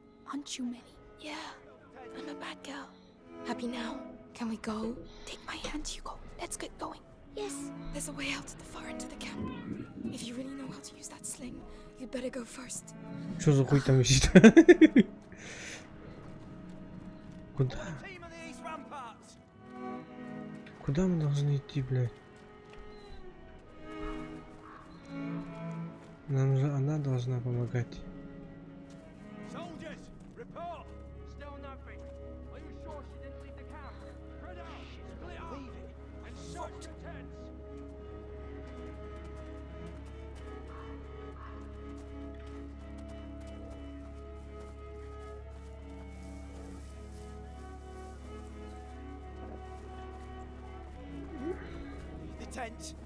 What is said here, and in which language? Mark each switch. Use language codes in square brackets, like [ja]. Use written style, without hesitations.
[en] Aren't you, Melly? Yeah, I'm a bad girl. Happy now? Can we go? Take my hand, Hugo. Let's get going. Yes. There's a way out at the far end of the camp. If you really know how to use that sling, you'd better go first. [ru] Что за хуй там висит? Куда? [en] Team on the east rampart. [ru] Куда мы должны идти, блядь? Нам же она должна помогать. [en] Soldiers, report. Still nothing. Are you sure she didn't leave the camp? Spread out. Split up. Leave it. And search the tents. The tents.